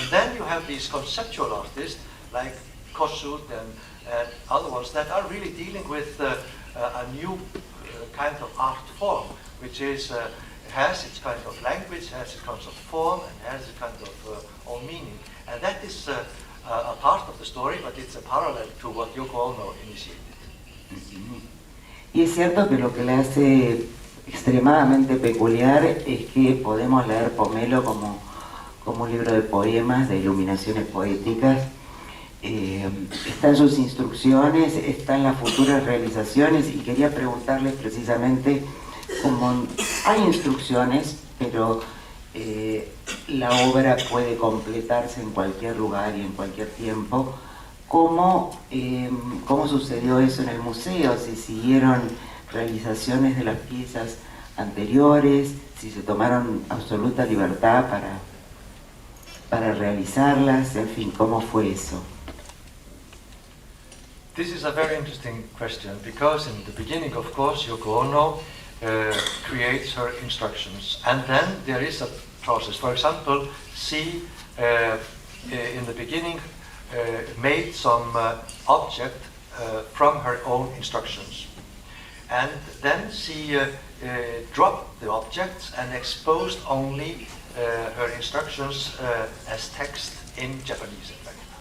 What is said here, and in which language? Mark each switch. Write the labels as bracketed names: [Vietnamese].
[English] And then you have these conceptual artists like Kossuth and other ones that are really dealing with a new kind of art form, which is has its kind of language, has its kind of form, and has its kind of own meaning. And that is a part of the story, but it's a parallel to what Yoko Ono initiated. [Spanish] Y es cierto que lo que le hace extremadamente peculiar es que podemos leer Pomelo como un libro de poemas, de iluminaciones poéticas. Están sus instrucciones, están las futuras realizaciones, y quería preguntarles precisamente, como hay instrucciones, pero la obra puede completarse en cualquier lugar y en cualquier tiempo, ¿cómo sucedió eso en el museo? Si siguieron realizaciones de las piezas anteriores, si se tomaron absoluta libertad para realizarlas, en fin, ¿cómo fue eso? [English] This is a very interesting question, because in the beginning, of course, Yoko Ono creates her instructions, and then there is a process. For example, she in the beginning made some object from her own instructions, and then she dropped the objects and exposed only her instructions as text in Japanese, in fact.